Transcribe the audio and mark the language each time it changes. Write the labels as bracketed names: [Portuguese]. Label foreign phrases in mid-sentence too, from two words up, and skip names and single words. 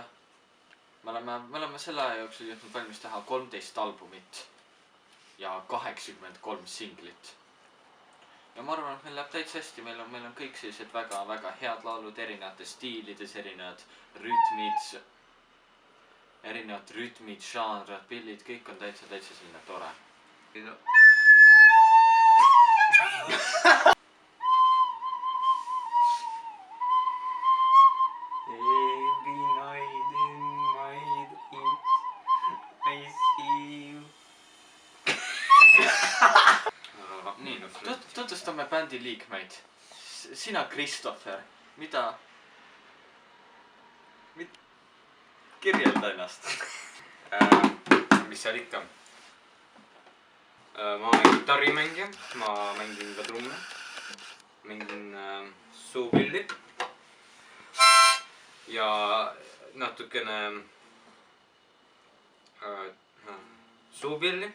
[Estonian] Me oleme selle aja jooksul jõudnud valmis teha 13 albumit ja 83 singlit. Ja ma arvan, et meil läheb täitsa hästi. Meil on kõik sellised väga head laulud erinevates stiilides, erinevad rütmid, žanrad, pillid, kõik on täitsa selline tore. [English] Every night in my dreams I see you. [Estonian] Tutvustame bändi liikmeid. Sina, Christopher, mida? Kirjelda ennast. Mis seal ikka? Ma olen gitarrimängija, ma mängin ka trumme, mängin suupilli ja natukene suupilli.